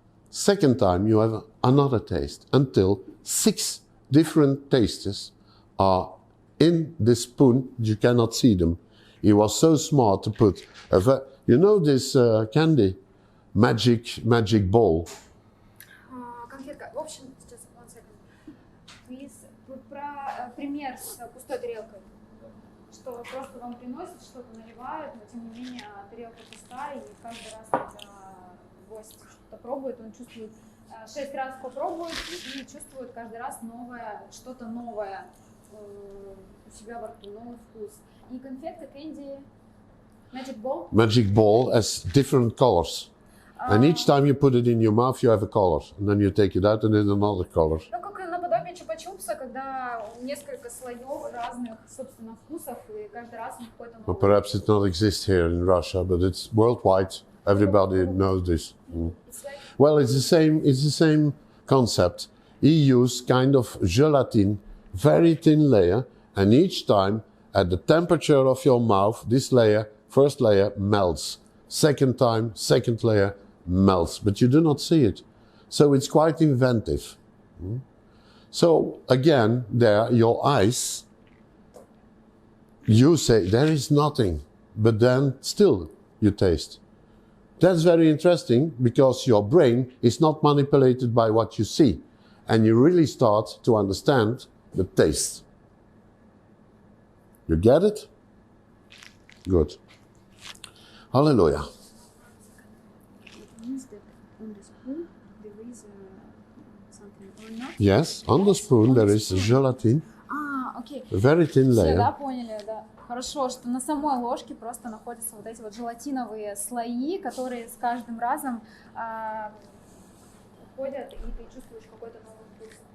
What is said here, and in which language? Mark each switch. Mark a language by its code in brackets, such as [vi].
[en] Second time, you have another taste until 6 different tastes are in this spoon. You cannot see them. He was so smart to put you know this candy, magic ball. [ru] Конфетка. В общем, сейчас, [en] one second. Please, [ru] про пример с пустой тарелкой. Что просто вам приносят, что-то наливают, но тем не менее тарелка пустая, и каждый раз, когда гость что-то пробует, он чувствует 6 раз попробует и чувствует каждый раз новое, что-то новое у себя во рту, новый вкус. И конфетка, кэнди, magic ball. [en] Magic ball has different colors. And each time you put it in your mouth, you have a color. And then you take it out and then another color. [ru] Ну, как наподобие чупа-чупса, когда несколько слоев разных, собственно, вкусов, и каждый раз он какой-то новый. [en] Well, perhaps it not exists here in Russia, but it's worldwide. Everybody knows this. It's like, Well, it's the same concept. He used kind of gelatin, very thin layer, and each time at the temperature of your mouth, this layer, first layer melts. Second time, second layer melts, but you do not see it. So it's quite inventive. So again, there, your eyes, you say there is nothing, but then still you taste. That's very interesting because your brain is not manipulated by what you see, and you really start to understand the taste. You get it? Good. Hallelujah. it means that on the spoon there is something or not? Yes, on the spoon there is gelatin, [ru] Окей. [en] a very thin [ru] Все, да, [en] layer. [ru] поняли, да. Хорошо, что на самой ложке просто находятся вот эти вот желатиновые слои, которые с каждым разом уходят, и ты чувствуешь какой-то новый вкус.